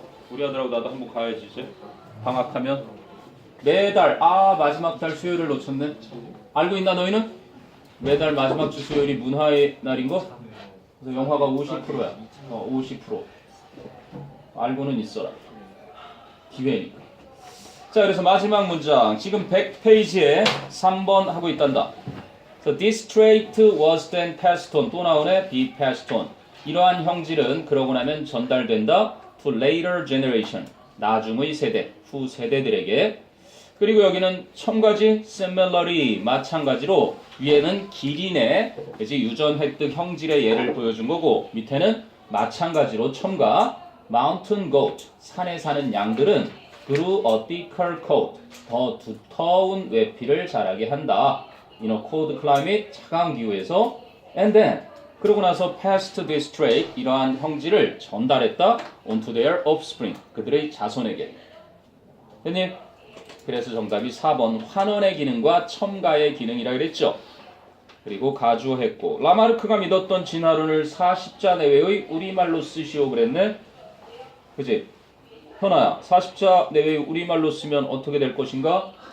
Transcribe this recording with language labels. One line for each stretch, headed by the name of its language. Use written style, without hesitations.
Korean: 우리 아들하고 나도 한번 가야지 이제. 방학하면. 매달, 마지막 달 수요일을 놓쳤네. 알고 있나 너희는? 매달 마지막 주 수요일이 문화의 날인 거? 그래서 영화가 50%야. 50%. 알고는 있어라. 기회니까. 자, 그래서 마지막 문장. 지금 100페이지에 3번 하고 있단다.
English: So this trait was then passed on.
Korean: 또 나오네.
English: be passed on.
Korean: 이러한 형질은 그러고 나면 전달된다.
English: to later generation.
Korean: 나중의 세대, 후 세대들에게. 그리고 여기는 첨가지
English: similarly
Korean: 마찬가지로 위에는 길이네 그지 유전 획득 형질의 예를 보여준 거고 밑에는 마찬가지로 첨가
English: mountain goat
Korean: 산에 사는 양들은
English: grew a thicker coat
Korean: 더 두터운 외피를 자라게 한다.
English: In a cold climate
Korean: 차가운 기후에서
English: and then
Korean: 그러고 나서
English: passed this trait
Korean: 이러한 형질을 전달했다
English: onto their offspring
Korean: 그들의 자손에게. 됐니? 그래서 정답이 4번 환원의 기능과 첨가의 기능이라 그랬죠. 그리고 가주했고 라마르크가 믿었던 진화론을 40자 내외의 우리말로 쓰시오 그랬네. 그지? 현아야 40자 내외의 우리말로 쓰면 어떻게 될 것인가?